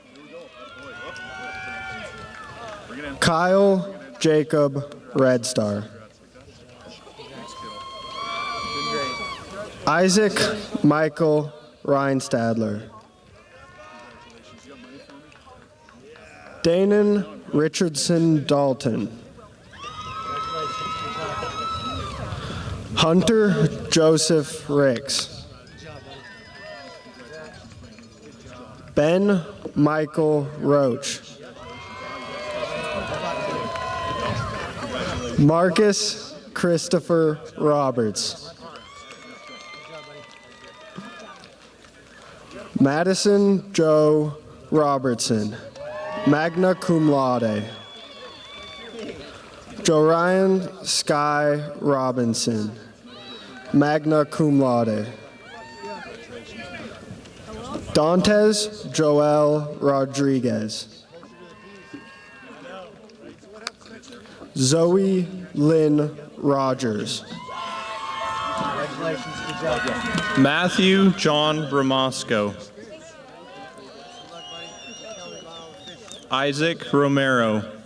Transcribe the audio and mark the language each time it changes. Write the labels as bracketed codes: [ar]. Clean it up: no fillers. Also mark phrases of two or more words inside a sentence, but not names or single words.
[en] Kyle Jacob Redstar. Isaac Michael Reinstadler. Danon Richardson Dalton. Hunter Joseph Ricks. Ben Michael Roach. Marcus Christopher Roberts. Madison Joe Robertson, [la] magna cum laude. [en] Jorian Sky Robinson, [la] magna cum laude. [en] Dantes Joel Rodriguez. Zoe Lynn Rogers. Matthew John Ramasco. Isaac Romero.